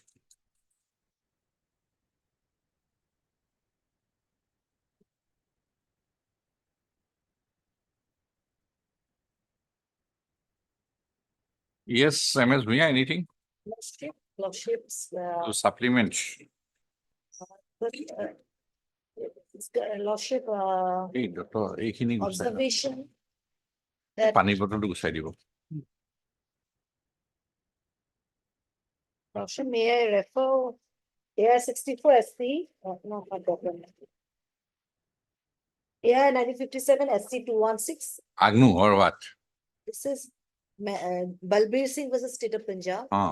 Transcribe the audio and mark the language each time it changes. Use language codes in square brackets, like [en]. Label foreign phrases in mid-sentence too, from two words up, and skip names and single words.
[en] Yes, MS Bhuya, anything Lordships, to supplement? lordship, Hey, doctor, [as] এইখিনি গুছাই লওক। [en] observation that [as] পানী বটলটো গুছাই দিব। [en] lordship, may I refer AR 64 SC, no, not document. AR 1957 SC 216. Agnu or what? This is Balbir Singh versus State of Punjab.